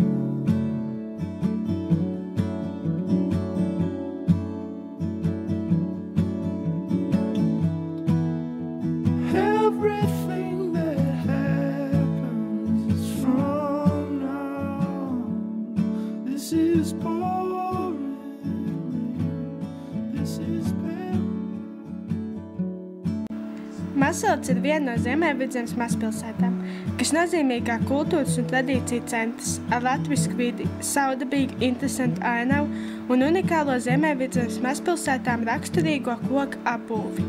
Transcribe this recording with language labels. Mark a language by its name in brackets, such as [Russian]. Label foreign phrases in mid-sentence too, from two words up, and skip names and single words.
[English] Everything that happens is from now. This is boring. This is pain. [Latvian] Masalats ir viena no Ziemeļvidzemes mazpilsētām, kas nozīmīgā kultūras un tradīciju centrs ar latvisku vidi, savdabīgu, interesantu ainavu un unikālo Ziemeļvidzemes mazpilsētām raksturīgo koku apbūvi.